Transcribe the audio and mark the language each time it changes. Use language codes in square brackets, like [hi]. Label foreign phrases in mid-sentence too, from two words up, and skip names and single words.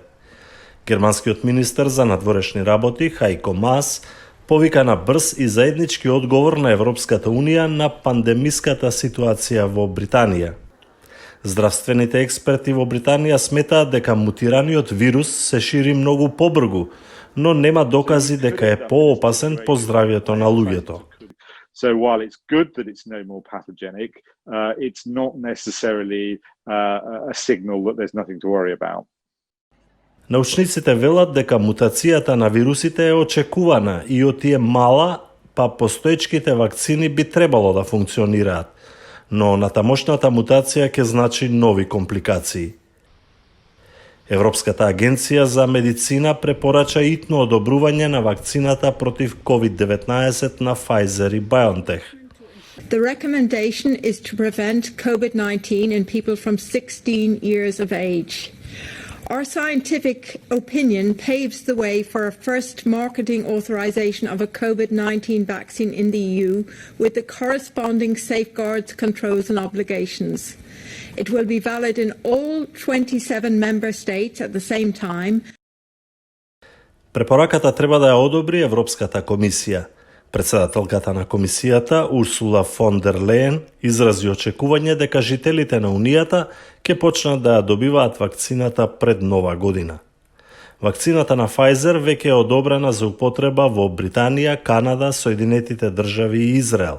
[mk] Германскиот министер за надворешни работи Хајко Маас повика на брз и заеднички одговор на Европската Унија на пандемиската ситуација во Британија. Здравствените експерти во Британија сметаат дека мутираниот вирус се шири многу побрзо, но нема докази дека е поопасен по здравјето на луѓето. [en] So while it's good that it's no more pathogenic, it's not necessarily a signal that there's nothing to worry about. [mk] Научниците велат дека мутацијата на вирусите е очекувана и од тие мала, па постоечките вакцини би требало да функционираат, но натамошната мутација ќе значи нови компликации. Европската агенција за медицина препорача итно одобрување на вакцината против COVID-19 на Pfizer и BioNTech. [en] The recommendation is to prevent COVID-19 in people from 16 years of age. Our scientific opinion paves the way for a first marketing authorization of a COVID-19 vaccine in the EU with the corresponding safeguards, controls and obligations. It will be valid in all 27 member states at the same time. [mk] Препораката треба да ја одобри Европската комисија. Председателката на комисијата Урсула фон дер Лејен изрази очекување дека жителите на Унијата ќе почнат да ја добиваат вакцината пред нова година. Вакцината на Pfizer веќе е одобрена за употреба во Британија, Канада, Соединетите држави и Израел.